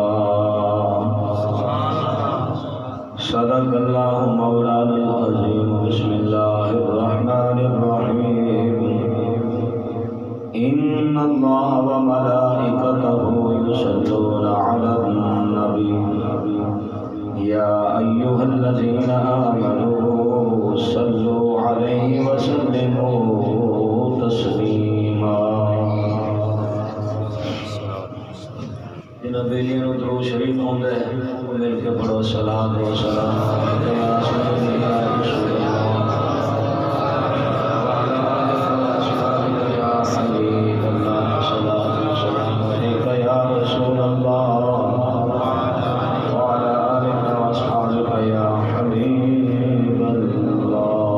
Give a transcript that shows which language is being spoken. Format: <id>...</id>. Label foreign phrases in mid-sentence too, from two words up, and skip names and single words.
<ar>صدق الله مولانا العظيم بسم الله الرحمن الرحيم إن الله وملائكته يصلون على النبي يا أيها الذين آمنوا صلوا عليه وسلموا تسليما</ar> <pa>بیلیاں نو درود شریف ہوندا ہے وہ مل کے پڑھو</pa> <ar>صلاۃ و سلام یا رسول اللہ رسول اللہ وعلی آلہ یا حبیب اللہ صلاۃ و سلام علیک یا رسول اللہ وعلی آلہ و اصحابہ یا حبیب اللہ.</ar>